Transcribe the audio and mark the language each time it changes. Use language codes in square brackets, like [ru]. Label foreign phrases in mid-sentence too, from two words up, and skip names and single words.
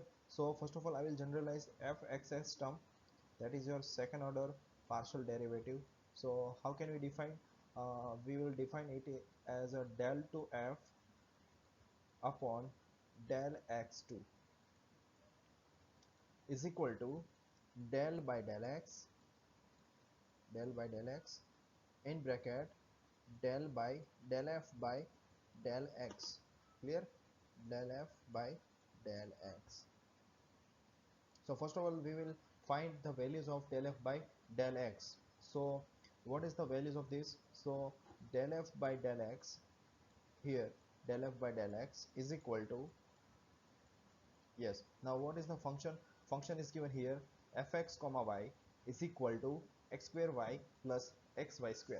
[en] So first of all, I will generalize fxx term, that is your second order partial derivative. So how can we define we will define it as a del to f upon del x2 is equal to del by del x in bracket del by del f by del x. Clear? Del f by del x. So first of all we will find the values of del f by del x. So what is the values of this? So del f by del x here, del f by del x is equal to, yes, now what is the function is given here, fx comma y is equal to x square y plus xy square.